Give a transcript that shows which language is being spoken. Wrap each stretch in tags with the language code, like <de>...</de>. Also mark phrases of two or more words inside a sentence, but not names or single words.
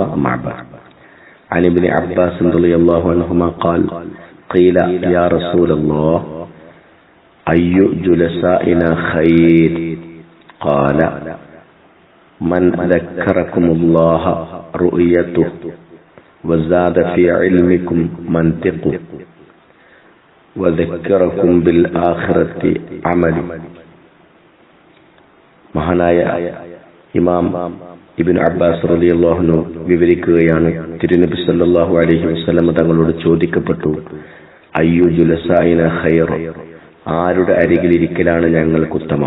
<ar>أما بعد، عن ابن عباس رضي الله عنهما قال: قيل يا رسول الله أي جلسائنا خير؟ قال: من ذكركم الله رؤيته وزاد في علمكم منطقه وذكركم بالآخرة عمل.</ar> <ml>മഹാനായ ഇമാം ഇബ്നു അബ്ബാസ്</ml> <ar>رضي الله عنه</ar> <ml>വിവരിക്കുകയാണ്, തിരുനബി</ml> <ar>صلى الله عليه وسلم</ar> <ml>തങ്ങളോട് ചോദിക്കപ്പെട്ടു,</ml> <ar>أي جلسائنا خير,</ar> <ml>ആരുടെ അരികിലിരിക്കലാണ് ഞങ്ങൾക്ക് ഉത്തമം?</ml>